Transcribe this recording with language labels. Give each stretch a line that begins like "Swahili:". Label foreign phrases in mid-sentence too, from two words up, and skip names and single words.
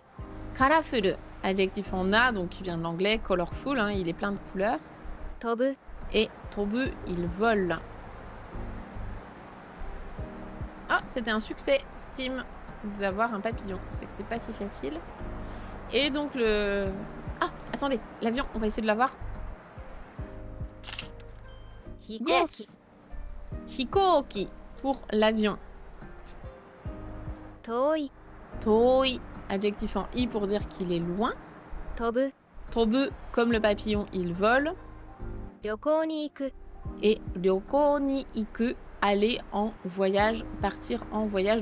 French: Colorful, adjectif en a, donc qui vient de l'anglais, colorful, hein, il est plein de couleurs.
Japanese: Tobu.
French: Et tobu, il vole. Ah, c'était un succès, Steam, d'avoir un papillon. C'est que c'est pas si facile. Et donc le... Ah, attendez, l'avion, on va essayer de l'avoir.
Japanese: Hikoki. Yes! Hikoki,
French: pour l'avion.
Japanese: Toi.
French: Toi, adjectif en i pour dire qu'il est loin.
Japanese: Tobu.
French: Tobu, comme le papillon, il vole.
Japanese: 旅行に行く.
French: Et
Japanese: 旅行に行く,
French: aller en voyage, partir en voyage.